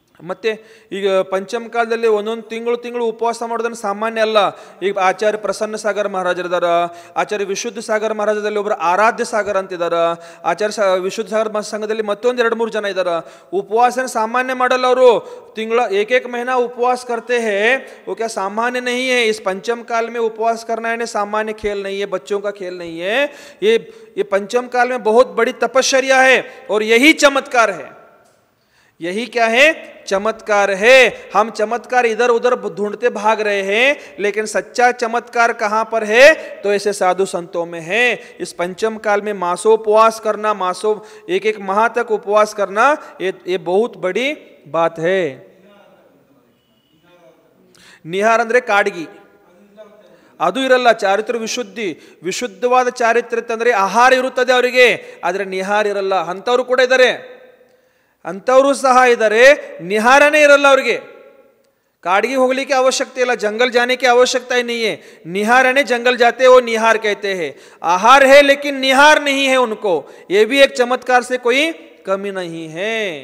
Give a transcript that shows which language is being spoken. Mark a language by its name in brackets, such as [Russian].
[Kannada] ಮತ್ತು ಈಗ ಪಂಚಮ ಕಾಲದಲ್ಲಿ ಒಂದೊಂದು ತಿಂಗಳು ಉಪವಾಸ ಮಾಡೋದನ್ನು ಸಾಮಾನ್ಯ ಅಲ್ಲ. ಈಗ ಆಚಾರ್ಯ ಪ್ರಸನ್ನ ಸಾಗರ ಮಹಾರಾಜರಿದಾರ, ಆಚಾರ್ಯ ವಿಶುದ್ಧ ಸಾಗರ ಮಹಾರಾಜದಲ್ಲಿ ಒಬ್ಬರು ಆರಾಧ್ಯ ಸಾಗರ ಅಂತಿದ್ದಾರೆ, ಆಚಾರ್ಯ ವಿಶುದ್ಧ ಸಾಗರ ಸಂಘದಲ್ಲಿ ಮತ್ತೊಂದು 2-3 ಜನ ಇದ್ದಾರೆ. ಉಪವಾಸನ ಸಾಮಾನ್ಯ ಮಾಡಲ್ಲ ಅವರು, ತಿಂಗಳ [Hindi] एक महीना उपवास करते हैं. वो क्या सामान्य नहीं है. इस पंचम काल में उपवास करना है सामान्य खेल नहीं है, बच्चों का खेल नहीं है. ये पंचम काल में बहुत बड़ी तपश्चर्या है और यही चमत्कार है. यही क्या है? चमत्कार है. हम चमत्कार इधर उधर ढूंढते भाग रहे हैं, लेकिन सच्चा चमत्कार कहां पर है? तो ऐसे साधु संतों में है. इस पंचम काल में मासोपवास करना, मासों 1 माह तक उपवास करना, ये बहुत बड़ी बात है. [Kannada] ನಿಹಾರ ಅಂದರೆ ಕಾಡ್ಗಿ, ಅದು ಇರಲ್ಲ. ಚಾರಿತ್ರ ವಿಶುದ್ಧವಾದ ಚಾರಿತ್ರ್ಯ ಅಂತಂದರೆ ಆಹಾರ ಇರುತ್ತದೆ ಅವರಿಗೆ, ಆದರೆ ನಿಹಾರ ಇರಲ್ಲ. ಅಂಥವ್ರು ಕೂಡ ಇದ್ದಾರೆ, ಅಂಥವರು ಸಹ ಇದ್ದಾರೆ, ನಿಹಾರನೇ ಇರಲ್ಲ ಅವರಿಗೆ. [Hindi] काड़गी होगली की आवश्यकता है, जंगल जाने की आवश्यकता ही नहीं है. निहार है, जंगल जाते वो निहार कहते हैं. आहार है लेकिन निहार नहीं है उनको. ये भी एक चमत्कार से कोई कमी नहीं है.